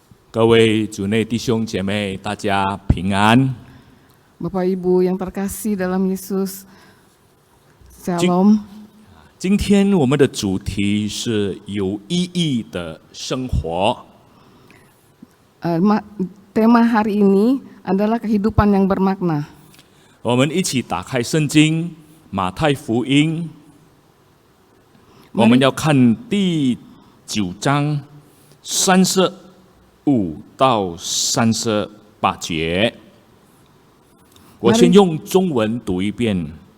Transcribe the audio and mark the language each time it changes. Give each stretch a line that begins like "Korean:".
Chinese: 各位主内弟兄姐妹，大家平安。
Indonesian: Bapak Ibu yang terkasih dalam Yesus, Shalom.
Chinese: 今天我们的主题是有意义的生活。
Indonesian: Tema hari ini adalah kehidupan yang bermakna.
Chinese: 我们一起打开圣经马太福音，我们要看第9章35到38节。我先用中文读一遍。